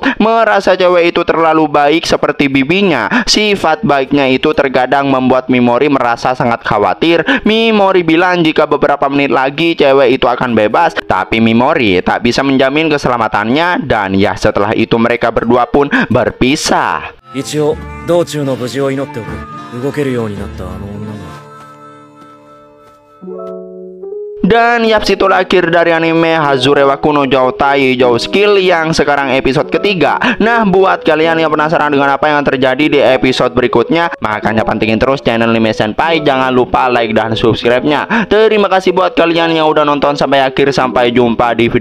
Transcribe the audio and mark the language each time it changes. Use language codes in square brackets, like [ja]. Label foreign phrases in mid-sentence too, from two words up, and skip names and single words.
[id] Merasa cewek itu terlalu baik seperti bibinya. Sifat baiknya itu terkadang membuat Mimori merasa sangat khawatir. Mimori bilang jika beberapa menit lagi cewek itu akan bebas, tapi Mimori tak bisa menjamin keselamatannya. Dan ya, setelah itu mereka berdua pun berpisah. [ja] 一応道中の無事を祈っておく。動けるようになったあの女が。 [id] Dan yaps, itulah akhir dari anime Hazure wa Kuno Joutai Jou Skill yang sekarang episode ketiga. Nah, buat kalian yang penasaran dengan apa yang terjadi di episode berikutnya, makanya pantengin terus channel Anime Senpai. Jangan lupa like dan subscribe-nya. Terima kasih buat kalian yang udah nonton sampai akhir.